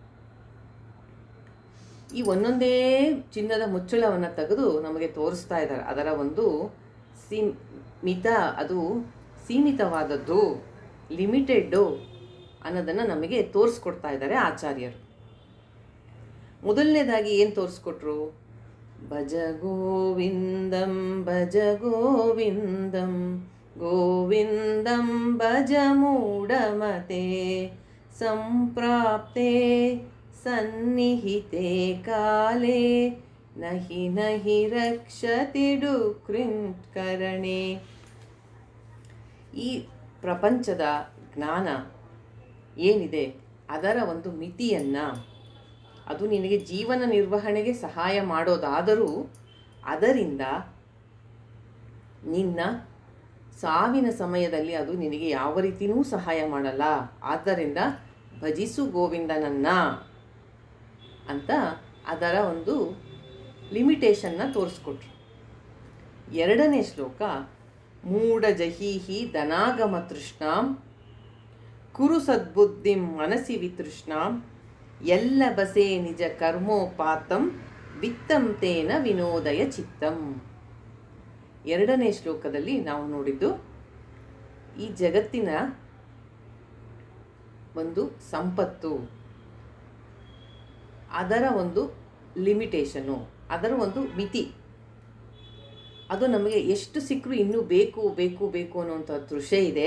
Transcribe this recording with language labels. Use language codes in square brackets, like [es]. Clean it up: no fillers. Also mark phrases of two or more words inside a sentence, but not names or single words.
[kn] ಈ ಒಂದೊಂದೇ ಚಿನ್ನದ ಮುಚ್ಚಳವನ್ನು ತೆಗೆದು ನಮಗೆ ತೋರಿಸ್ತಾ ಇದ್ದಾರೆ. ಅದರ ಒಂದು ಅದು ಸೀಮಿತವಾದದ್ದು, ಲಿಮಿಟೆಡ್ಡು ಅನ್ನೋದನ್ನು ನಮಗೆ ತೋರಿಸ್ಕೊಡ್ತಾ ಇದ್ದಾರೆ ಆಚಾರ್ಯರು. ಮೊದಲನೇದಾಗಿ ಏನು ತೋರಿಸ್ಕೊಟ್ರು? [sa] ಭಜ ಗೋವಿಂದಂ ಭಜ ಗೋವಿಂದಂ ಗೋವಿಂದಂ ಭಜ ಮೂಢಮತೆ ಸಂಪ್ರಾಪ್ತೆ ಸನ್ನಿಹಿತೆ ಕಾಲೇ ನಹಿ ನಹಿ ರಕ್ಷತಿ ಡುಕ್ರಿಂತ್ಕರಣೆ. [kn] ಈ ಪ್ರಪಂಚದ ಜ್ಞಾನ ಏನಿದೆ ಅದರ ಒಂದು ಮಿತಿಯನ್ನು, ಅದು ನಿನಗೆ ಜೀವನ ನಿರ್ವಹಣೆಗೆ ಸಹಾಯ ಮಾಡೋದಾದರೂ ಅದರಿಂದ ನಿನ್ನ ಸಾವಿನ ಸಮಯದಲ್ಲಿ ಅದು ನಿನಗೆ ಯಾವ ರೀತಿಯೂ ಸಹಾಯ ಮಾಡಲ್ಲ. ಆದ್ದರಿಂದ ಭಜಿಸು ಗೋವಿಂದನನ್ನು ಅಂತ ಅದರ ಒಂದು ಲಿಮಿಟೇಷನ್ನ ತೋರಿಸ್ಕೊಟ್ರು. 2ನೇ ಶ್ಲೋಕ, [sa] ಮೂಢ ಜಹೀಹಿ ಧನಾಗಮ ತೃಷ್ಣಾಂ ಕುರು ಸದ್ಬುದ್ಧಿಂ ಮನಸಿ ವಿತೃಷ್ಣಾಂ ಎಲ್ಲ ಬಸೆ ನಿಜ ಕರ್ಮೋಪಾತಂ ವಿತ್ತಂ ತೇನ ವಿನೋದಯ ಚಿತ್ತಂ. [kn] 2ನೇ ಶ್ಲೋಕದಲ್ಲಿ ನಾವು ನೋಡಿದ್ದು ಈ ಜಗತ್ತಿನ ಒಂದು ಸಂಪತ್ತು, ಅದರ ಒಂದು ಲಿಮಿಟೇಷನ್ನು, ಅದರ ಒಂದು ಮಿತಿ, ಅದು ನಮಗೆ ಎಷ್ಟು ಸಿಕ್ಕರೂ ಇನ್ನೂ ಬೇಕು ಬೇಕು ಬೇಕು ಅನ್ನೋಂಥ ತೃಷೆ ಇದೆ.